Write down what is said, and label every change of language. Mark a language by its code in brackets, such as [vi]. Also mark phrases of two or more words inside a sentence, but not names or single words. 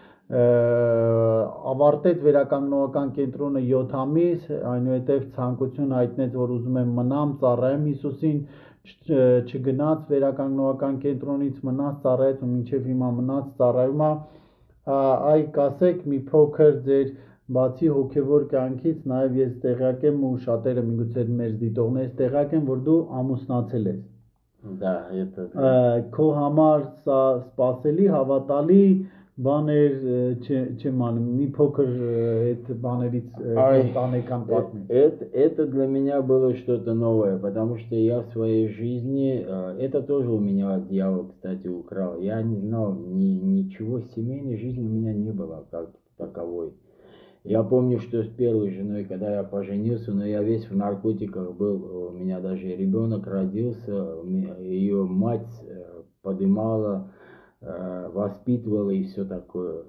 [hy] ավարտեց վերականգնողական կենտրոնը 7 ամիս, այնուհետև ցանկություն հայտնեց, որ ուզում եմ մնամ, ծառայեմ Հիսուսին, չգնաց վերականգնողական կենտրոնից, մնաց, ծառայեց ու մինչև հիմա մնաց, ծառայում է, այ կասեք մի փոքր ձեր բացի հոգևոր կյանքից, նաև ես տեղյակ եմ ու շատերը միգուցե մեր դիտողներից տեղյակ են, որ դու ամուսնացել ես։ [ru] Да, это [hy] Քո համար սա սպասելի, հավատալի բաներ չեմ անում, մի փոքր այդ բաներից ընտանեկան պատմեմ։ [ru] Это для меня было что-то новое, потому что я в своей жизни, это тоже у меня дьявол, кстати, украл. Я не знал ничего, семейной жизни у меня не было как таковой. Я помню, что с первой женой, когда я поженился, но я весь в наркотиках был, у меня даже ребенок родился, ее мать подымала, воспитывала и все такое.